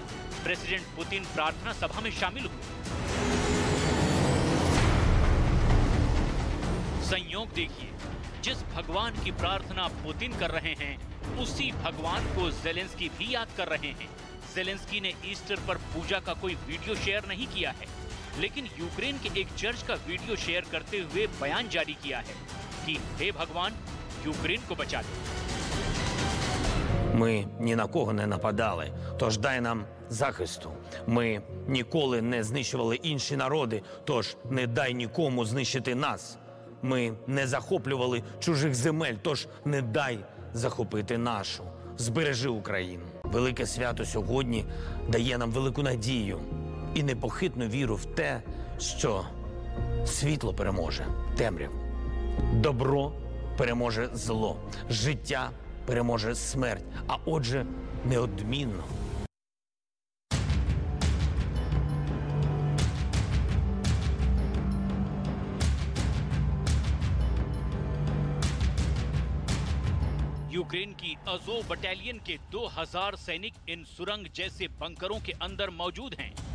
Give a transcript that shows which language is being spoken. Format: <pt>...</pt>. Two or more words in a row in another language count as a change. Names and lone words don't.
<hi>प्रेसिडेंट पुतिन प्रार्थना सभा में शामिल हुए। संयोग देखिए, जिस भगवान की प्रार्थना पुतिन कर रहे हैं उसी भगवान को ज़ेलेंस्की भी याद कर रहे हैं। ज़ेलेंस्की ने ईस्टर पर पूजा का कोई</hi> <en>video share</en> <hi>नहीं किया है, लेकिन यूक्रेन के एक चर्च का</hi> <en>video share</en> <hi>करते हुए बयान जारी किया है कि हे भगवान, यूक्रेन को बचा दे।</hi> <uk>Ми ні на кого не нападали, тож дай нам захисту. Ми ніколи не знищували інші народи, тож не дай нікому знищити нас. Ми не захоплювали чужих земель, тож не дай захопити нашу. Збережи Україну. Велике свято сьогодні дає нам велику надію і непохитну віру в те, що світло переможе темряву. Добро переможе зло. Життя переможе смерть, а отже, неодмінно.</uk> <hi>यूक्रेन की अज़ोव बटालियन के 2000 सैनिक इन सुरंग जैसे बंकरों के अंदर मौजूद हैं।</hi>